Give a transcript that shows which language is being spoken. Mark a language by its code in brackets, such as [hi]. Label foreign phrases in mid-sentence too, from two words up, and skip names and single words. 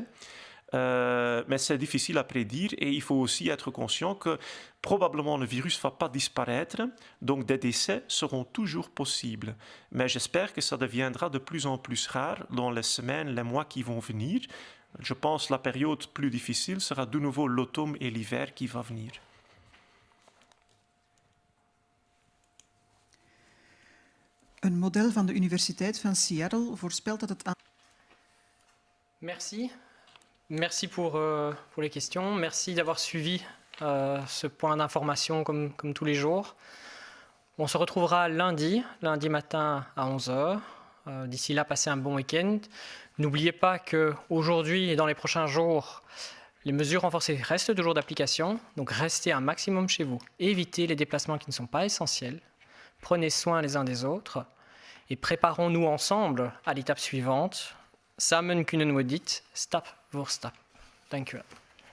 [fr] Mais c'est difficile à prédire et il faut aussi être conscient que probablement le virus ne va pas disparaître, donc des décès seront toujours possibles. Mais j'espère que ça deviendra de plus en plus rare dans les semaines, les mois qui vont venir. Je pense que la période plus difficile sera de nouveau l'automne et l'hiver qui va venir. [nl] Een model van de Universiteit van Seattle voorspelt dat het [fr] Merci. Merci pour les questions. Merci d'avoir suivi ce point d'information comme tous les jours. On se retrouvera lundi matin à 11h. D'ici là, passez un bon week-end. N'oubliez pas qu'aujourd'hui et dans les prochains jours, les mesures renforcées restent toujours d'application. Donc restez un maximum chez vous. Évitez les déplacements qui ne sont pas essentiels. Prenez soin les uns des autres. Et préparons-nous ensemble à l'étape suivante. [nl] Samen kunnen we dit, stap voor stap. Dank u wel.